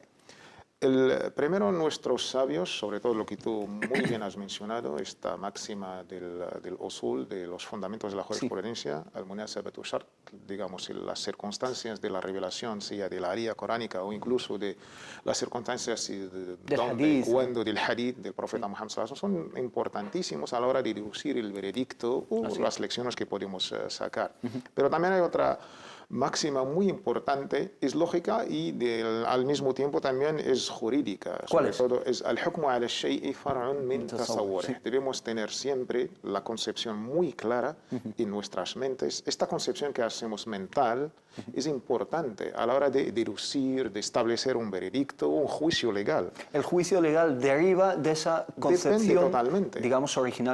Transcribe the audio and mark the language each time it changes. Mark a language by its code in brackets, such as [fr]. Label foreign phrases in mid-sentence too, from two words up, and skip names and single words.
[es] Primero, nuestros sabios, sobre todo lo que tú muy bien has mencionado, esta máxima del usul, de los fundamentos de la jurisprudencia, [ar] المناسبة شرط, [es] digamos, las circunstancias de la revelación, sea de la área coránica o incluso de las circunstancias cuando del hadith del profeta Muhammad [ar] صلى الله عليه وسلم, [es] son importantísimos a la hora de deducir el veredicto o las lecciones que podemos sacar. Pero también hay otra máxima muy importante, es lógica y al mismo tiempo también es jurídica. ¿Cuál es? Sobre todo es [ar] الحكم على الشيء فرع من تصوره. [es] Debemos tener siempre la concepción muy clara en nuestras mentes. Esta concepción que hacemos mental es importante a la hora de deducir, de establecer un veredicto, un juicio legal. El juicio legal deriva de esa concepción, totalmente, digamos, original que tenemos.